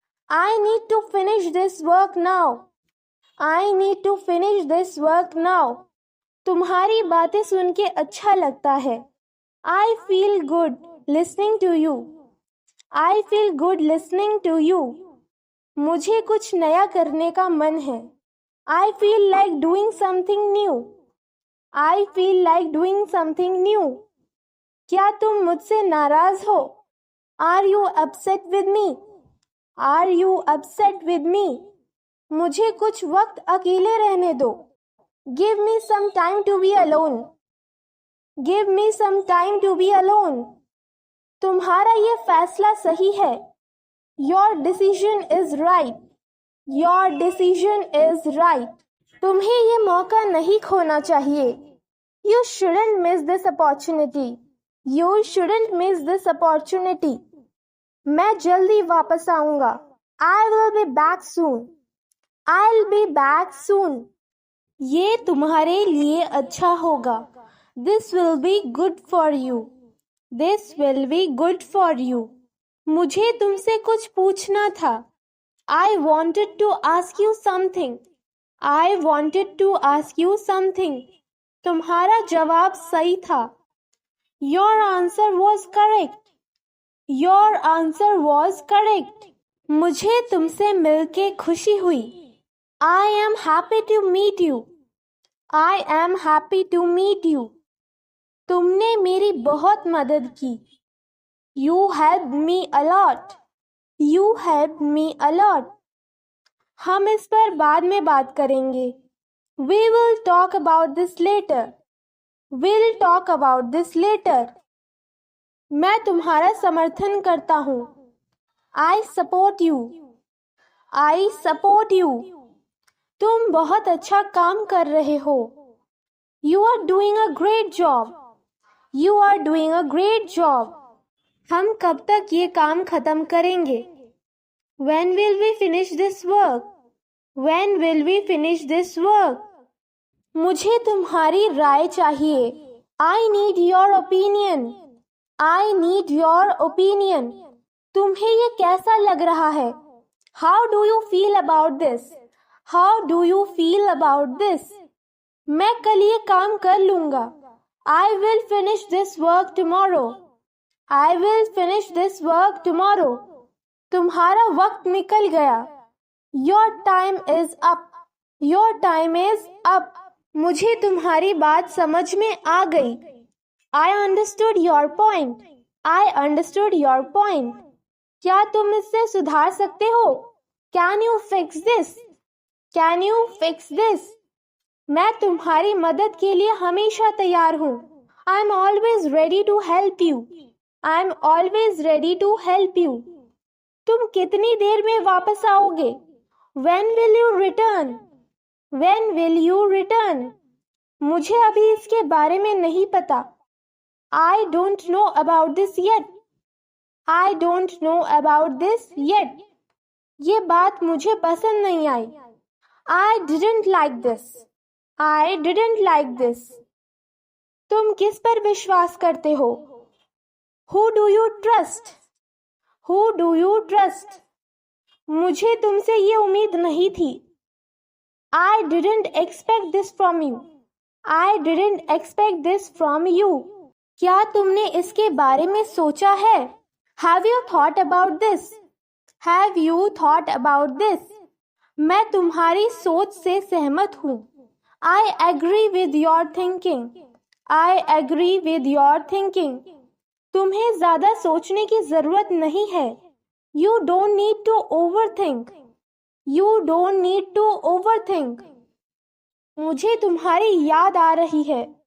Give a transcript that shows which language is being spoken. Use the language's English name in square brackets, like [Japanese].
[English] I need to finish this work now. I need to finish this work now. [Hindi] तुम्हारी बातें सुन के अच्छा लगता है. [English] I feel good listening to you. I feel good listening to you. [Hindi] मुझे कुछ नया करने का मन है. [English] I feel like doing something new. I feel like doing something new. [Hindi] क्या तुम मुझसे नाराज हो? [English] Are you upset with me? Are you upset with me? [Hindi] मुझे कुछ वक्त अकेले रहने दो. [English] Give me some time to be alone. Give me some time to be alone. [Hindi] तुम्हारा ये फैसला सही है. [English] Your decision is right. Your decision is right. [Hindi] तुम्हें ये मौका नहीं खोना चाहिए. [English] You shouldn't miss this opportunity. You shouldn't miss this opportunity. [Hindi] मैं जल्दी वापस आऊंगा. [English] I will be back soon. I'll be back soon. [Hindi] ये तुम्हारे लिए अच्छा होगा. [English] This will be good for you. This will be good for you. [Hindi] मुझे तुमसे कुछ पूछना था. [English] I wanted to ask you something. I wanted to ask you something. [Hindi] तुम्हारा जवाब सही था. [English] Your answer was correct. Your answer was correct. [Hindi] मुझे तुमसे मिलके खुशी हुई. [English] I am happy to meet you. I am happy to meet you. [Hindi] तुमने मेरी बहुत मदद की. [English] You helped me a lot. You helped me a lot. [Hindi] हम इस पर बाद में बात करेंगे. [English] We will talk about this later. We'll talk about this later. [Hindi] मैं तुम्हारा समर्थन करता हूँ. [English] I support you. I support you. [Hindi] तुम बहुत अच्छा काम कर रहे हो. [English] You are doing a great job. You are doing a great job. [Hindi] हम कब तक ये काम खत्म करेंगे? [English] When will we finish this work? When will we finish this work? [Hindi] मुझे तुम्हारी राय चाहिए. [English] I need your opinion. I need your opinion. [Hindi] तुम्हें ये कैसा लग रहा है? [English] How do you feel about this? How do you feel about this? [Hindi] मैं कल ये काम कर लूँगा. [English] I will finish this work tomorrow. I will finish this work tomorrow. [Hindi] तुम्हारा वक्त निकल गया. [English] Your time is up. Your time is up. [Hindi] मुझे तुम्हारी बात समझ में आ गई. [English] I understood your point. I understood your point. [Hindi] क्या तुम इससे सुधार सकते हो? [English] Can you fix this? Can you fix this? [Hindi] मैं तुम्हारी मदद के लिए हमेशा तैयार हूँ. [English] I'm always ready to help you. I'm always ready to help you. [Hindi] तुम कितनी देर में वापस आओगे? [English] When will you return? When will you return? [Hindi] मुझे अभी इसके बारे में नहीं पता. [English] I don't know about this yet. I don't know about this yet. [Hindi] ये बात मुझे पसंद नहीं आई. [English] I didn't like this. I didn't like this. [Hindi] तुम किस पर विश्वास करते हो? [English] Who do you trust? Who do you trust? [Hindi] मुझे तुमसे ये उम्मीद नहीं थी. [English] I didn't expect this from you. I didn't expect this from you. [Hindi] क्या तुमने इसके बारे में सोचा है? [English] Have you thought about this? Have you thought about this? [Hindi] मैं तुम्हारी सोच से सहमत हूँ. [English] I agree with your thinking. I agree with your thinking. [Hindi] तुम्हें ज़्यादा सोचने की ज़रूरत नहीं है. [English] You don't need to overthink. You don't need to overthink. [Hindi] मुझे तुम्हारी याद आ रही है.